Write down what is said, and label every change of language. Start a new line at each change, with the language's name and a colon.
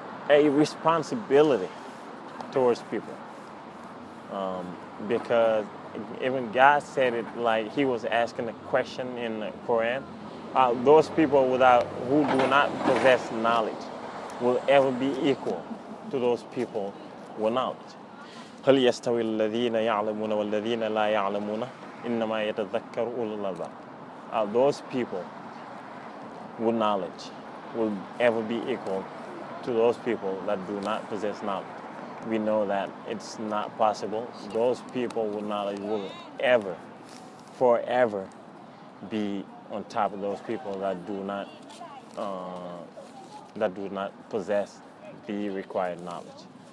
English: A responsibility towards people, because even God said it, like He was asking a question in the Quran. Those people who do not possess knowledge will ever be equal to those people with knowledge.
Arabic: هل يستوي الذين يعلمون والذين لا يعلمون إنما يتذكر أولو الألباب.
English: Those people with knowledge will ever be equal to those people that do not possess knowledge. We know that it's not possible. Those people with knowledge will forever be on top of those people that do not possess the required knowledge.